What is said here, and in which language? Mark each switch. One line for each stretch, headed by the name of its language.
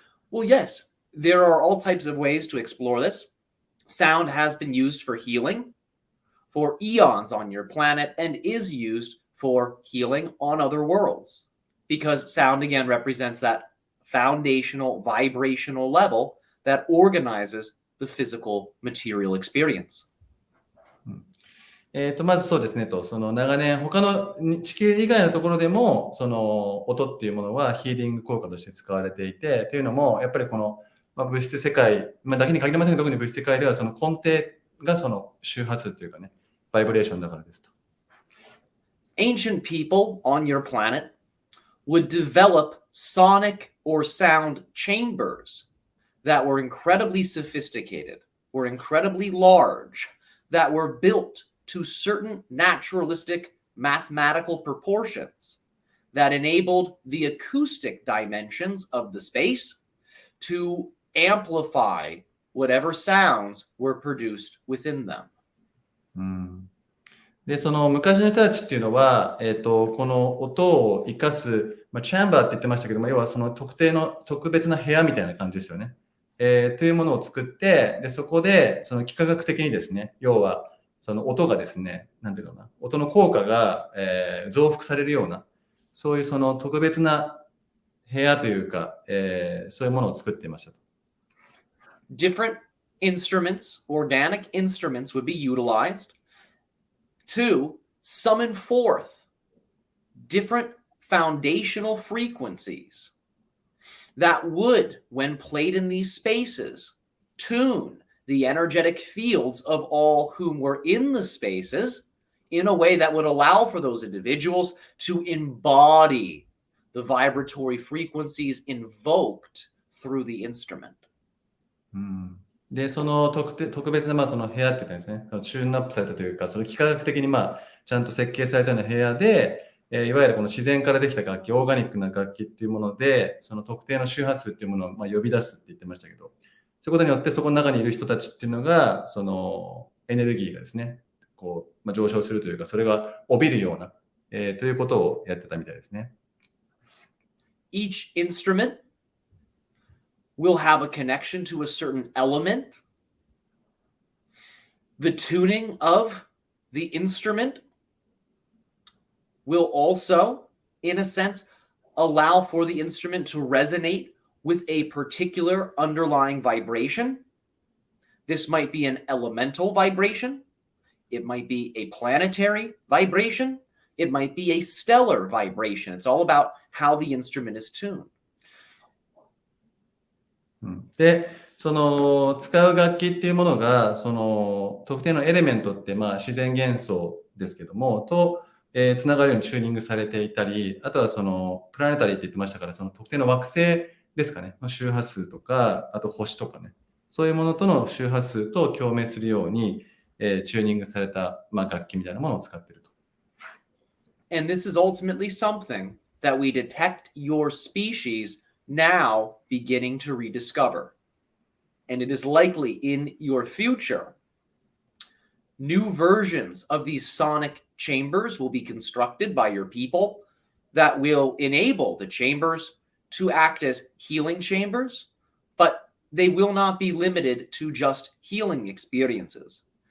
English: Well, yes, there are all types of ways to explore this. Sound has been used for healing for eons on your planet and is used for healing on other worlds, because sound again represents that foundational vibrational level that organizes the physical material experience.
Japanese: まずそうですねと、その長年他の地球以外のところでもその音っていうものはヒーリング効果として使われていて、というのもやっぱりこの、物質世界、だけに限りませんが、特に物質世界ではその根底がその周波数というかね、バイブレーションだからですと。
English: Ancient people on your planet would develop sonic or sound chambers that were incredibly sophisticated, were incredibly large, that were built to certain naturalistic mathematical proportions that enabled the acoustic dimensions of the space to amplify whatever sounds were produced within them.
Japanese: で、その昔の人たちっていうのは、この音を生かす、チャンバーって言ってましたけども、要はその特定の特別な部屋みたいな感じですよね。というものを作って、で、そこでその幾何学的にですね、要はその音がですね、なんていうのかな、音の効果が、増幅されるような、そういうその特別な部屋というか、そういうものを作っていましたと。
English: Different instruments, organic instruments, would be utilized to summon forth different foundational frequencies that would, when played in these spaces, tune the energetic fields of all whom were in the spaces in a way that would allow for those individuals to embody the vibratory frequencies invoked through the instrument.
Japanese: で、その特別なその部屋って言ったんですね。そのチューンアップされたというか、その幾何学的にちゃんと設計されたような部屋で、いわゆるこの自然からできた楽器、オーガニックな楽器っていうもので、その特定の周波数っていうものを呼び出すって言ってましたけど、そういうことによってそこの中にいる人たちっていうのが、そのエネルギーがですね、こう、上昇するというか、それが帯びるような、ということをやってたみたいですね。
English: Each instrument will have a connection to a certain element. The tuning of the instrument will also, in a sense, allow for the instrument to resonate with a particular underlying vibration. This might be an elemental vibration. It might be a planetary vibration. It might be a stellar vibration. It's all about how the instrument is tuned.
Japanese: で、その使う楽器っていうものが、その特定のエレメントって自然元素ですけども、と、つながるようにチューニングされていたり、あとはそのプラネタリーって言ってましたから、その特定の惑星ですかね、の周波数とか、あと星とかね、そういうものとの周波数と共鳴するように、チューニングされた、楽器みたいなものを使っていると。
English: And this is ultimately something that we detect your species now beginning to rediscover. And it is likely in your future, new versions of these sonic chambers will be constructed by your people that will enable the chambers to act as healing chambers, but they will not be limited to just healing experiences.